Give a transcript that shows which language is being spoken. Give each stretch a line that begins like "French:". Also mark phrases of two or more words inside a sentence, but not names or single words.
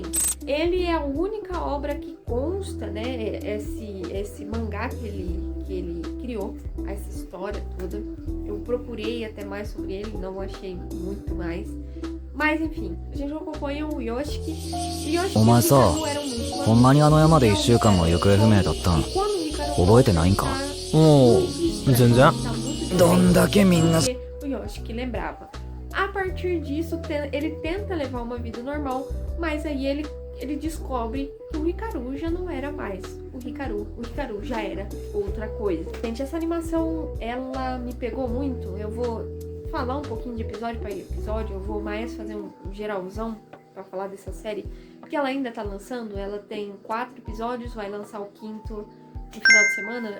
Portuguese: Ele é a única obra que consta, né, esse mangá que ele criou, essa história toda. Eu procurei até mais sobre ele, não achei muito mais. Mas enfim, a gente acompanha o Yoshiki.
Japanese: O前さ、ほんまにあの山で1週間も行方不明だったん覚えてないんか？全然。どんだけみんな
Portuguese: O Yoshiki lembrava. A partir disso, ele tenta levar uma vida normal, mas aí ele descobre que o Hikaru já não era mais o Hikaru já era outra coisa. Gente, essa animação, ela me pegou muito. Eu vou falar um pouquinho de episódio para episódio, eu vou mais fazer um geralzão para falar dessa série, porque ela ainda tá lançando, ela tem 4 episódios, vai lançar o 5º no final de semana.